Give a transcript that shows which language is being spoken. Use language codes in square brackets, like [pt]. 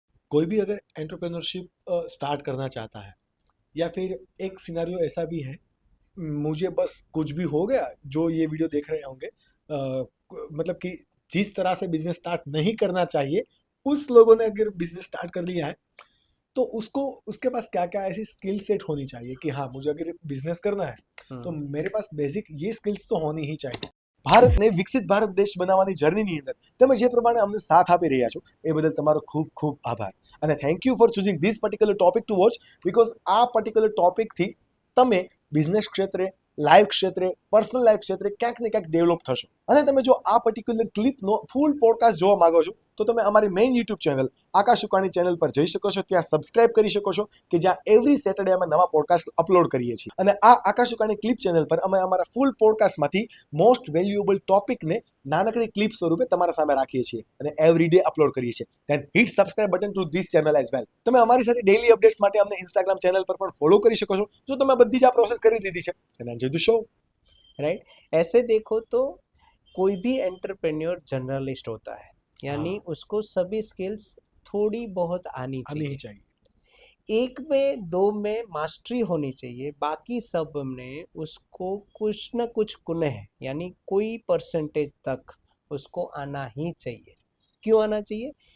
[hi] कोई भी अगर एंटरप्रेन्योरशिप स्टार्ट करना चाहता है, या फिर एक सिनेरियो ऐसा भी है, मुझे बस कुछ भी हो गया, जो ये वीडियो देख रहे होंगे, मतलब कि जिस तरह से बिजनेस स्टार्ट नहीं करना चाहिए, उस लोगों ने अगर बिजनेस स्टार्ट कर लिया है, तो उसको उसके पास क्या क्या ऐसी स्किल सेट होनी चाहिए कि हाँ, मुझे अगर बिजनेस करना है तो मेरे पास બેઝિક ये સ્કિલ્સ તો હોની ही चाहिए. [gu] ભારતને વિકસિત ભારત દેશ બનાવવાની જર્નીની અંદર તમે જે પ્રમાણે અમને સાથ આપી રહ્યા છો એ બદલ તમારો ખૂબ ખૂબ આભાર. અને [en] thank you for choosing this particular topic to watch, [gu] because આ પર્ટિક્યુલર ટોપિકથી તમે બિઝનેસ ક્ષેત્રે, લાઈફ ક્ષેત્રે, પર્સનલ લાઈફ ક્ષેત્રે ક્યાંક ને ક્યાંક ડેવલપ થશો. અને તમે જો આ પર્ટિક્યુલર ક્લિપનો ફૂલ પોડકાસ્ટ જોવા માંગો છો તો તમે અમારી મેઇન યુટ્યુબ ચેનલ આકાશ ઉકાણી ચેનલ પર જઈ શકો છો. ત્યાં સબસ્ક્રાઇબ કરી શકો છો કે જ્યાં એવરી સેટરડે અમે નવા પોડકાસ્ટ અપલોડ કરીએ છીએ. અને આ આકાશ ઉકાણી ક્લિપ ચેનલ પર અમે અમારા ફૂલ પોડકાસ્ટમાંથી મોસ્ટ વેલ્યુએબલ ટોપિકને નાનકડી ક્લિપ સ્વરૂપે તમારા સામે રાખીએ છીએ અને એવરી ડે અપલોડ કરીએ છીએ. [en] Then hit subscribe button to this channel as well. [gu] તમે અમારી સાથે ડેઇલી અપડેટ્સ માટે અમને ઇન્સ્ટાગ્રામ ચેનલ પર પણ ફોલો કરી શકો છો, જો તમે બધી જ આ પ્રોસેસ કરી દીધી છે. [en] And enjoy the show. Right. [hi] ऐसे देखो तो कोई भी एंटरप्रेन्योर जर्नलिस्ट होता है, यानी हाँ, उसको सभी स्किल्स थोड़ी बहुत आनी आनी ही चाहिए. एक में दो में मास्टरी होनी चाहिए, बाकी सब में उसको कुछ न कुछ गुण है, यानी कोई परसेंटेज तक उसको आना ही चाहिए. क्यों आना चाहिए?